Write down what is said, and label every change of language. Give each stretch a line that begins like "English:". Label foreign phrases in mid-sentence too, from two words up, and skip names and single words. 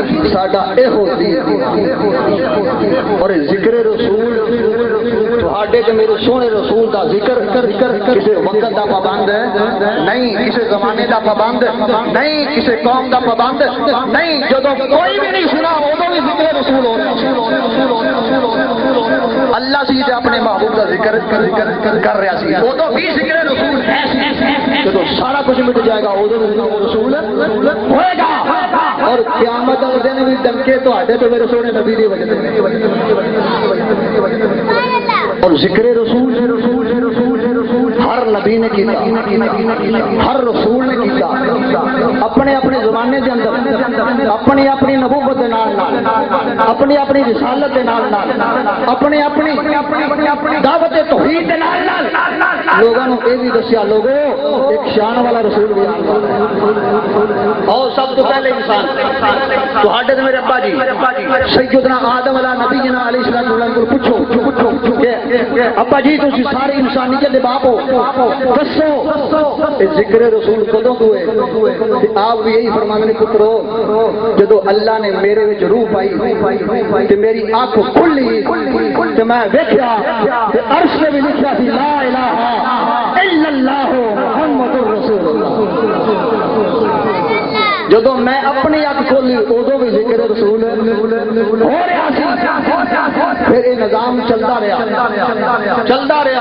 Punjabi: ساڈا اہو دین اور ذکر رسول تہاڈے تے میرے سونے رسول دا ذکر کسی وقت دا پابند نہیں، کسی زمانے دا پابند نہیں، کسی قوم دا پابند نہیں، جدوں کوئی بھی نہیں سنا ادو بھی ذکر رسول ہونا۔ اللہ سی تے اپنے محبوب دا ذکر کر رہا سی، ادو بھی ذکر رسول ہے، جدوں سارا کچھ مٹ جائے گا ادو بھی ذکر رسول ہوئے گا۔ اور قیامت والے دن بھی ڈنکے تہاڈے تے میرے سونے نبی دی وجہ اور ذکر رسول ہر نبی نے کیتا، ہر رسول نے کیتا، اپنے اپنے زمانے دے اندر اپنی اپنی نبوت دے نال اپنی اپنی رسالت دے نال اپنی اپنی دعوت توحید دے نال لوگوں نے یہ بھی دسیا لوگو ایک شان والا رسول بھی اور سب تو پہلے انسان تہاڈے تے میرے ابا جی سیدنا آدم علیہ نبی جنا
Arabic: علیہ السلام
Punjabi: کو پوچھو کہ ابا جی تسی ساری انسانیت دے باپ ہو، دسو ذکر رسول کدوں ہوئے؟ آپ بھی یہی فرمانے نے پترو جدو اللہ نے میرے وچ روح پائی تے میری آنکھ کھلی تے میں ویکھیا تے عرش نے بھی لکھیا سی
Arabic: لا الہ الا اللہ محمد رسول اللہ۔
Punjabi: جدو میں اپنی اکھ کھولی ادو بھی ذکر رسول ہو رہا سی، پھر یہ نظام چلتا رہا۔